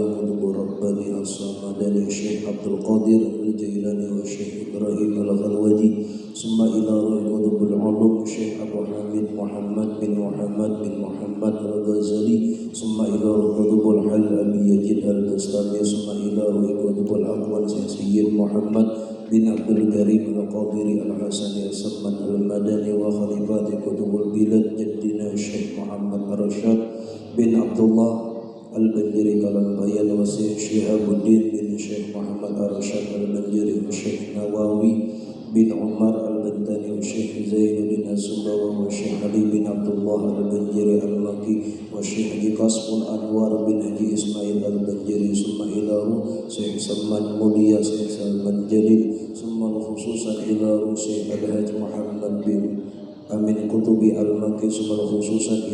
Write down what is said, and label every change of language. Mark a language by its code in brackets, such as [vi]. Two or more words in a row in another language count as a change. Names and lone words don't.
[ar] قطب رباني الصمداني الشيخ عبد القادر الجيلاني والشيخ إبراهيم الغلودي ثم إلى روح قطب العلوم الشيخ أبو حامد محمد بن محمد الغزالي ثم إلى روح قطب الحل أبي يزيد البستامي ثم إلى روح قطب الأقوال سيد محمد بن عبد الكريم القادري الحسني السلمان المدني وخليفات قطب البلاد جدنا الشيخ محمد الرشاد bin Abdullah Al-Banjiri Kalambayan wa Syekh Syihabuddin bin Syekh Muhammad Ar-Rasyad Al-Banjiri wa Syekh Nawawi bin Umar Al-Bantani wa Syekh Zainuddin Az-Zubawa wa Syekh Ali bin Abdullah Al-Banjiri Al-Maki wa Syekh Haji Qasmul Anwar bin Haji Ismail Al-Banjiri ثم إليه Syekh Salman Mulia Syekh Salman Jalil ثم خصوصا إليه Syekh Al-Haj Muhammad bin Amin Qutubi Al-Maki ثم خصوصا